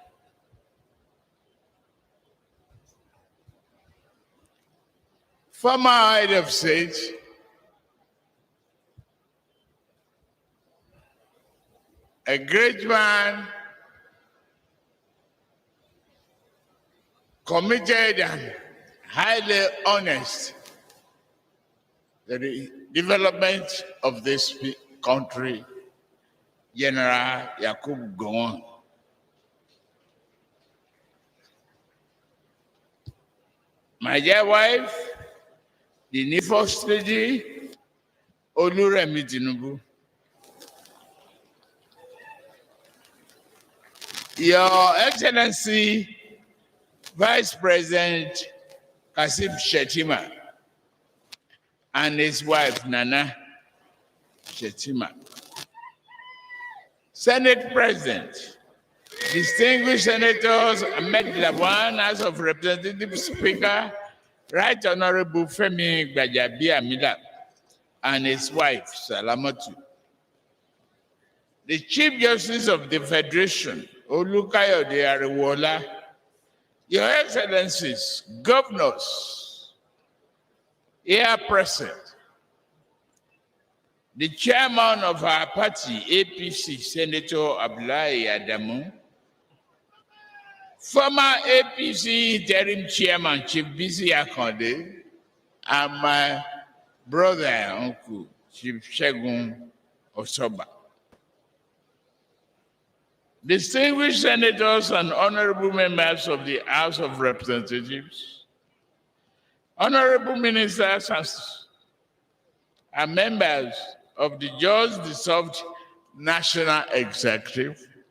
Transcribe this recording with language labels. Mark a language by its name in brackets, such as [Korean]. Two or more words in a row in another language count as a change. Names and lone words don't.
[English] Former head of state, a great man, committed and highly honest to the development of this country, General Yakub Gowon. My dear wife, the new First Lady, Bola Tinubu. Your Excellency, Vice President Kasim Shettima and his wife, Nana Shettima. Senate President, distinguished Senators Ahmed Lawan, House of Representatives Speaker, Right Honorable Femi Gbajabiamila, and his wife, Salamatu. The Chief Justice of the Federation, Olukayode Ariwola, Your Excellencies, Governors, here present, the Chairman of our party, APC, Senator Abdullahi Adamu, former APC Interim Chairman, Chief Bisi Akande, and my brother and uncle, Chief Segun Osoba. Distinguished senators and honorable members of the House of Representatives, honorable ministers and members of the just dissolved National Executive,